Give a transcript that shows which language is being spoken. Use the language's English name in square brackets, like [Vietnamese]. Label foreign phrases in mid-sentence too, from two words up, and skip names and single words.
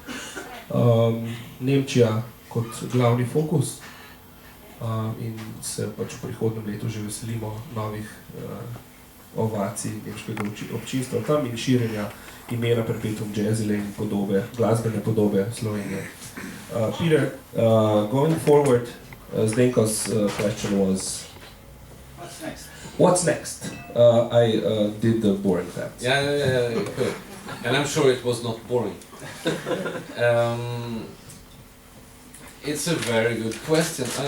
[Slovenian] Nemčija kot glavni fokus in se pač v prihodnem letu že veselimo novih ovacij nemškega občinstva tam in širjenja imena Perpetuum Jazzile in podobe, glasbene podobe Slovenije. [English] Peter, going forward, Zdenko's question was, What's next? what's next? I did the boring facts. Yeah, good. And I'm sure it was not boring. It's a very good question.